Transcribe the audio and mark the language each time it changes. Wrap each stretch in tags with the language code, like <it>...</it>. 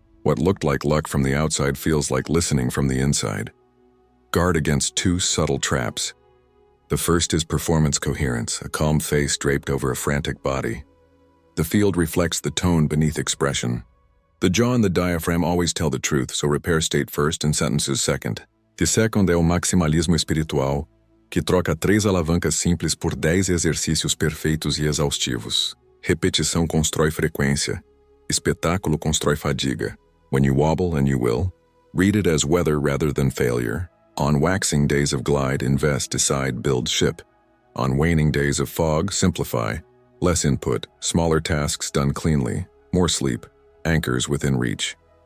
<en>What looked like luck from the outside feels like listening from the inside. Guard against two subtle traps. The first is performance coherence, a calm face draped over a frantic body. The field reflects the tone beneath expression. The jaw and the diaphragm always tell the truth, so repair state first and sentences second. The second</en> <pt>é o maximalismo espiritual, que troca 3 alavancas simples por 10 exercícios perfeitos e exaustivos. Repetição constrói frequência. Espetáculo constrói fadiga.</pt> <en>When you wobble, and you will, read it as weather rather than failure. On waxing days of glide, invest, decide, build, ship. On waning days of fog, simplify. Less input, smaller tasks done cleanly, more sleep, anchors within reach.</en>